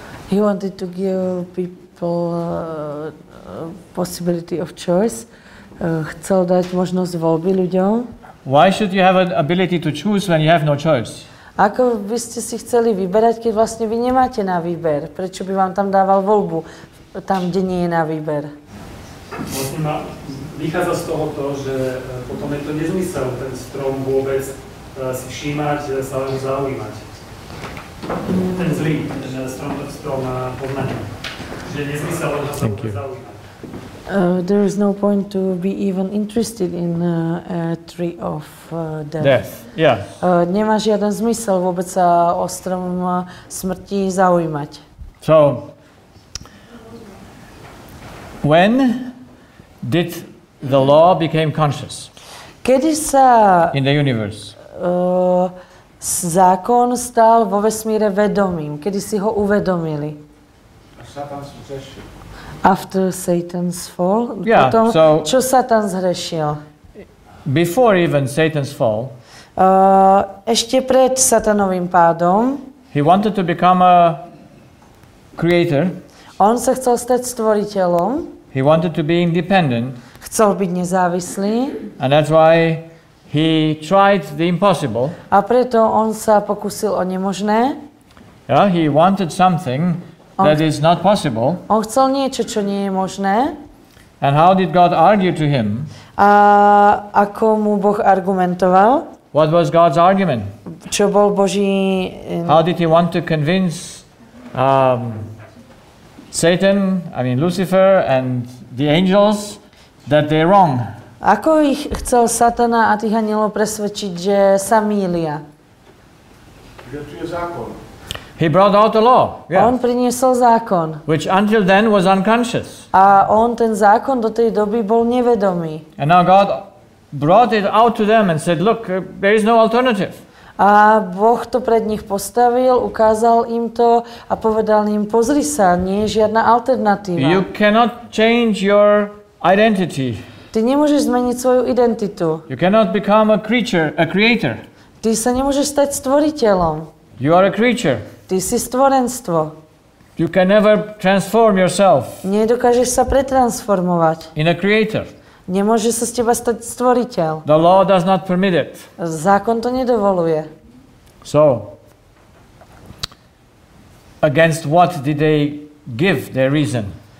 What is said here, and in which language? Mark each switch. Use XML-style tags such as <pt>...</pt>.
<en>He wanted to give people possibility of choice.</en> <sk>Chcel dať možnosť voľby ľuďom.</sk> <en>Why should you have an ability to choose when you have no choice?</en> <sk>Ako by ste si chceli vyberať, keď vlastne vy nemáte na výber? Prečo by vám tam dával voľbu, tam, kde nie je na výber? Vlastne vychádza z toho to, že potom je to nezmysel ten strom vôbec si všímať, sa len zaujímať. Ten zlý, ten strom poznania. Že nezmysel len sa vôbec zaujímať.</sk> <en>There is no point to be even interested in a tree of death. Yeah.</en> <sk>Nemá žiaden zmysel vôbec sa o strom smrti zaujímať.</sk> <en>So, when did the law became conscious</en> <sk>Kedy sa</sk> <en>in the universe?</en> <sk>zákon stal vo vesmíre vedomým? Kedy si ho uvedomili? Satan zřešil.</sk> <en>After Satan's fall? Yeah,</en> <sk>Potom,</sk> <en>so-</en> <sk>čo Satan zhrešil?</sk> <en>Before even Satan's fall,</en> <sk>Ešte pred Satanovým pádom</sk> <en>he wanted to become a creator.</en> <sk>on sa chcel stať stvoriteľom,</sk> <en>He wanted to be independent,</en> <sk>chcel byť nezávislý</sk> <en>and that's why he tried the impossible.</en> <sk>a preto on sa pokúsil o nemožné.</sk> <en>Yeah, he wanted something that is not possible.</en> <sk>On chcel niečo, čo nie je možné.</sk> <en>And how did God argue to him?</en> <sk>A ako mu Boh argumentoval?</sk> <en>What was God's argument?</en> <sk>Čo bol Boží...</sk> <en>How did he want to convince Satan, Lucifer and the angels that they're wrong?</en> <sk>Ako ich chcel Satana a tých anielov presvedčiť, že sa mýlia? Že tu je zákon.</sk> <en>He brought out the law,</en> <sk>On priniesol zákon.</sk> <en>which until then was unconscious.</en> <sk>A on ten zákon do tej doby bol nevedomý.</sk> <en>And now God brought it out to them and said, look, there is no alternative.</en> <sk>A Boh to pred nich postavil, ukázal im to a povedal im, pozri sa, nie je žiadna alternatíva.</sk> <en>You cannot change your identity.</en> <sk>Ty nemôžeš zmeniť svoju identitu.</sk> <en>You cannot become a creator.</en> <sk>Ty sa nemôžeš stať stvoriteľom.</sk> <en>You are a creature.</en> <sk>Ty si stvorenstvo.</sk> <en>You can never transform yourself</en> <sk>Nedokážeš sa pretransformovať.</sk> <en>in a creator.</en> <sk>Nemôže sa z teba stať stvoriteľ.</sk> <en>The law does not permit it.</en> <sk>Zákon to nedovoluje.</sk> <en>So, against what did they give their reason?</en>